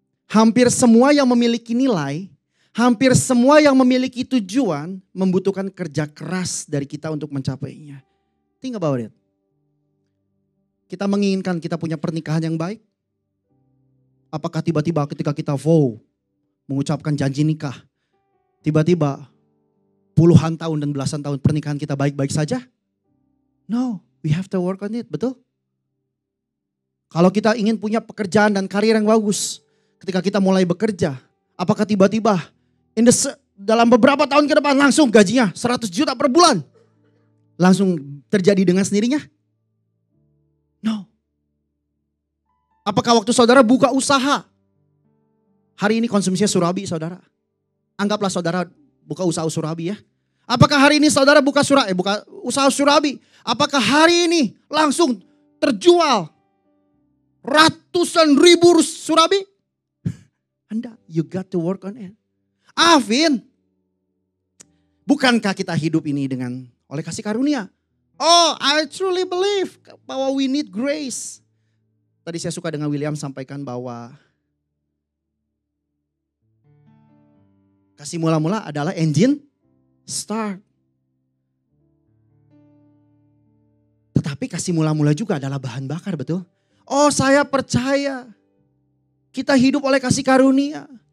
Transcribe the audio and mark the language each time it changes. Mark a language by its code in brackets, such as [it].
[id] Hampir semua yang memiliki nilai, hampir semua yang memiliki tujuan membutuhkan kerja keras dari kita untuk mencapainya. [en] Think about it. [id] Kita menginginkan kita punya pernikahan yang baik. Apakah tiba-tiba ketika kita mengucapkan janji nikah, tiba-tiba puluhan tahun dan belasan tahun pernikahan kita baik-baik saja? [en] No, we have to work on it, [id] betul? Kalau kita ingin punya pekerjaan dan karir yang bagus, ketika kita mulai bekerja, apakah tiba-tiba dalam beberapa tahun ke depan langsung gajinya 100 juta per bulan? Langsung terjadi dengan sendirinya? No. Apakah waktu saudara buka usaha, hari ini konsumsinya surabi saudara? Anggaplah saudara buka usaha surabi ya. Apakah hari ini saudara buka usaha surabi? Apakah hari ini langsung terjual ratusan ribu surabi? [en] Anda, you got to work on it. [id] Afin, bukankah kita hidup ini oleh kasih karunia? [en] Oh, I truly believe [id] bahwa [en] we need grace. [id] Tadi saya suka dengan William sampaikan bahwa kasih mula-mula adalah engine start. Tetapi kasih mula-mula juga adalah bahan bakar, betul? Oh, saya percaya kita hidup oleh kasih karunia.